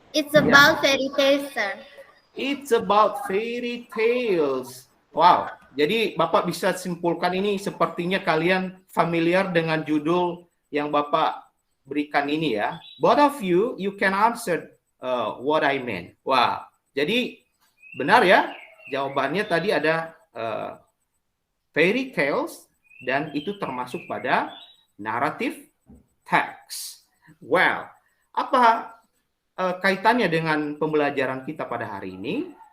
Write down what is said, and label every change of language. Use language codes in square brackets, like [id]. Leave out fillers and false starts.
[en] It's about fairy tales, sir. It's about fairy tales. Wow. [id] Jadi Bapak bisa simpulkan ini sepertinya kalian familiar dengan judul yang Bapak berikan ini ya. [en] Both of you can answer what I meant. [id] Wow. Jadi benar ya. Jawabannya tadi ada fairy tales, dan itu termasuk pada narrative text. Well, apa kaitannya dengan pembelajaran kita pada hari ini?